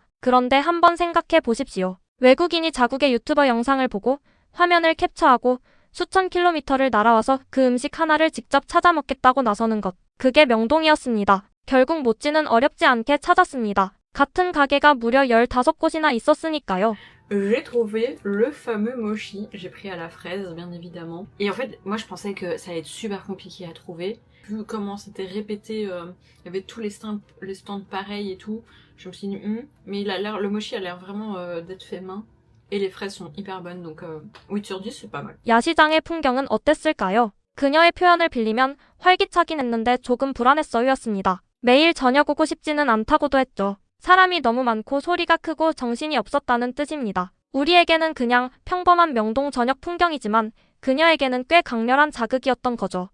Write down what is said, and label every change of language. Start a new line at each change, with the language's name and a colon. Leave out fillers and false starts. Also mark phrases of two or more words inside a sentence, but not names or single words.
Korean: 그런데 한번 생각해 보십시오. 외국인이 자국의 유튜버 영상을 보고 화면을 캡처하고 수천 킬로미터를 날아와서 그 음식 하나를 직접 찾아 먹겠다고 나서는 것. 그게 명동이었습니다. 결국 모찌는 어렵지 않게 찾았습니다. 같은 가게가 무려 15곳이나 있었으니까요.
French: J'ai trouvé le fameux mochi. J'ai pris à la fraise, bien évidemment. Et en fait, moi je pensais que ça allait être super compliqué à trouver. Vu comment c'était répété, il y avait tous les stands pareils et tout. Je me suis dit, mais le mochi a l'air vraiment d'être fait main. Et les fraises sont hyper bonnes, donc 8 sur 10, c'est pas mal.
Korean: 야시장의 풍경은 어땠을까요? 그녀의 표현을 빌리면 활기차긴 했는데 조금 불안했어요였습니다. 매일 저녁 오고 싶지는 않다고도 했죠. 사람이 너무 많고 소리가 크고 정신이 없었다는 뜻입니다. 우리에게는 그냥 평범한 명동 저녁 풍경이지만 그녀에게는 꽤 강렬한 자극이었던 거죠.